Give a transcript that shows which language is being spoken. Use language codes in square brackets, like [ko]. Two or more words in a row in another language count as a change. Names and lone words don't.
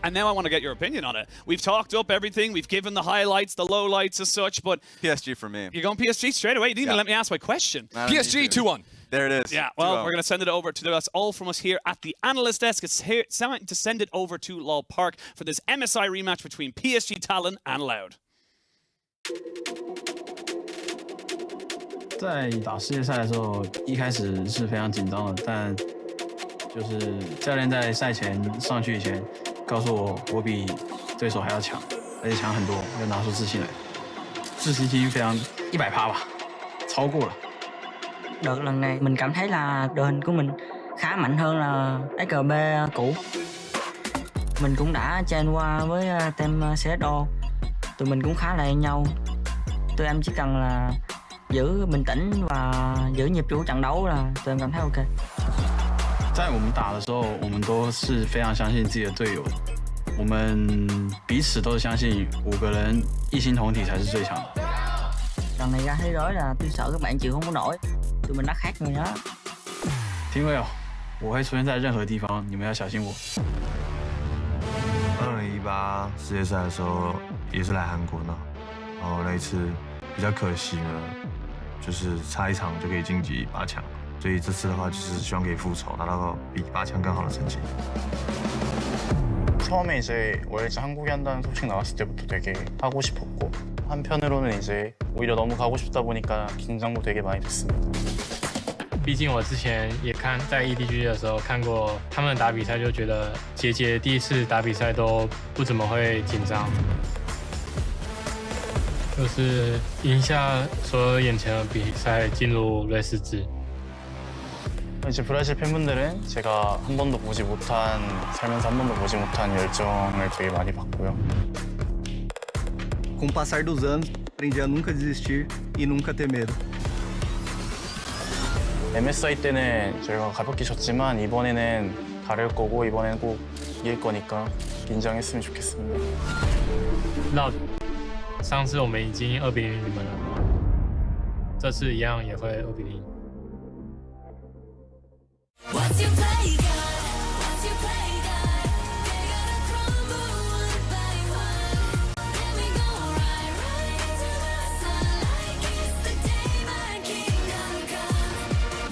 [en] And now I want to get your opinion on it. We've talked up everything. We've given the highlights, the lowlights as such, but PSG for me. you're going PSG straight away. You didn't even let me ask my question. PSG 2-1. There it is. Yeah, well, 2-0. we're going to send it over to that's all from us here at the analyst desk. It's here, time to send it over to LOL Park for this MSI rematch between PSG Talon and Loud. [zh] 在打世界赛的时候，一开始是非常紧张的，但就是教练在赛前上去以前告訴我，我比對手還要強，而且強很多，要拿出自信來。自信心非常100%吧，超過了。 [vi] Đợt lần này mình cảm thấy là đội hình của mình khá mạnh hơn là SKB cũ. Mình cũng đã chen qua với team CSO. Tụi mình cũng khá là như nhau. Tụi em chỉ cần là giữ bình tĩnh và giữ nhịp của trận đấu là tụi em cảm thấy ok. [zh] 在我们打的时候，我们都是非常相信自己的隊友的。我們彼此都相信5個人一心同體才是最強的。 [vi] Lần này ra thế giới là tôi sợ các bạn chịu không có nổi. Tụi mình đã khác người đó. [zh] 聽位哦，我會出現在任何地方，你們要小心我。 2018世界赛的时候也是来韩国呢，然后那一次比较可惜呢，就是差一场就可以晋级8强，所以这次的话就是希望可以复仇，拿到比8强更好的成绩。 [ko] 처음에 이제 월즈 한국에 한다는 소식 나왔을 때부터 되게 하고 싶었고 한편으로는 이제 오히려 너무 가고 싶다 보니까 긴장도 되게 많이 됐습니다. [zh] 毕竟我之前也在 EDG 的时候看过他们打比赛，就觉得杰第一次打比赛都不怎么会紧张，就是赢下所有眼前的比赛，进入瑞士制。 [ko] 이제 브라질 팬분들은 제가 살면서 한 번도 보지 못한 열정을 되게 많이 받고요. [pt] Com o passar dos anos, aprendi a nunca desistir e nunca ter medo. [ko] MSI 때는 저희가 가볍게 졌지만 이번에는 다를 거고 이번에는 꼭 이길 거니까 긴장했으면 좋겠습니다. [zh] 那上次我们已经2-0你们了，这次一样也会2-0。 [en] What's your play, God? What's your play, God? They're gonna crumble one by one. Then we go right into the sun like it's the day my kingdom come.